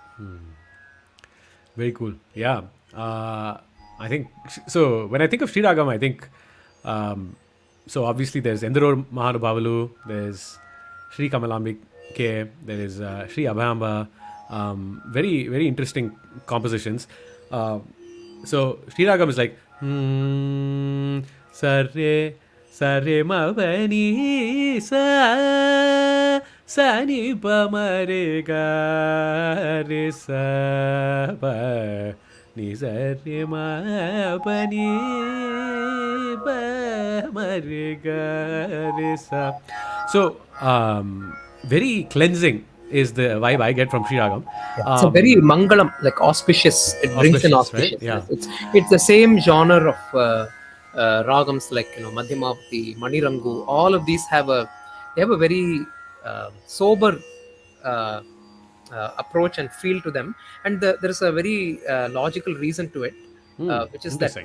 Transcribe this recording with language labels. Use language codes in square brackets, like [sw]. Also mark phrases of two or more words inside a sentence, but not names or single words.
[en] Very cool. Yeah. I think so. When I think of Sri Ragam, I think so. Obviously, there's Endaro Mahanubhavalu, there's Sri Kamalambik, there is Sri Abhayamba. Very interesting compositions. So Sri Ragam is like Sarre Sarre ma pani sa ni pa ma re ga re sa pa ni sa re ma pa ni pa ma re ga re sa. So very cleansing is the vibe I get from Sri Ragam. Yeah, it's a very mangalam, like auspicious. It brings in Auspicious, right? Yeah. auspiciousness. It's the same genre of ragams like Madhyamavati, Manirangu. All of these have a very sober uh, approach and feel to them, and there is a very logical reason to it, which is that